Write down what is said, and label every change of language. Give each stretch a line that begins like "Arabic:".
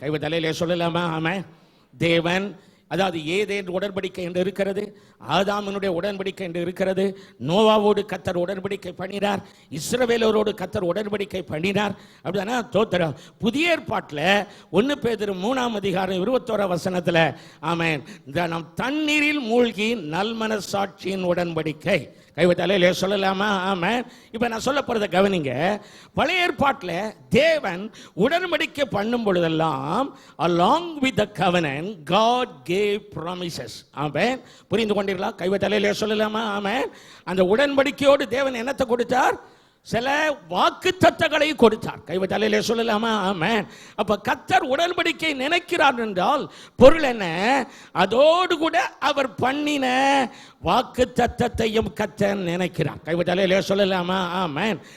Tamil: கைவிட்டாலே சொல்லலாமா? ஆமென். தேவன், அதாவது ஏதேன் உடன்படிக்கை என்று இருக்கிறது, ஆதாமினுடைய உடன்படிக்கை என்று இருக்கிறது, நோவாவோடு கர்த்தர் உடன்படிக்கை பண்ணினார், இஸ்ரவேலரோடு கர்த்தர் உடன்படிக்கை பண்ணினார். அப்படிதானே? தோத்திரம். புதிய ஏற்பாட்டில் 1 பேதுரு 3:21 ஆமென், நம் தண்ணீரில் மூழ்கி நல்மனசாட்சியின் உடன்படிக்கை. கைவிட்டாலே சொல்லலாமா? ஆமென். இப்ப நான் சொல்ல போறத கவனிங்க.
English: பழைய ஏற்பாட்டில் தேவன் உடன்படிக்கை பண்ணும் பொழுதெல்லாம் along with the covenant God gave promises.
Tamil: ஆமென். புரிந்து கொண்டீர்களா? கைவிட்டாலே சொல்லலாமா? ஆமென். அந்த உடன்படிக்கையோடு தேவன் என்னத்தை கொடுத்தார்? சில வாக்குத்தத்தங்களை கொடுத்தார். கைவிட்டாலே சொல்லலாமா? ஆமென். அப்ப கர்த்தர் உடன்படிக்கை நினைக்கிறார் என்றால் பொருள் என்ன? அதோடு கூட அவர் பண்ணின வாக்குத்தத்தத்தையும் கர்த்தர் நினைக்கிறார். கைவிட்டாலே சொல்லலாமா? ஆமென்.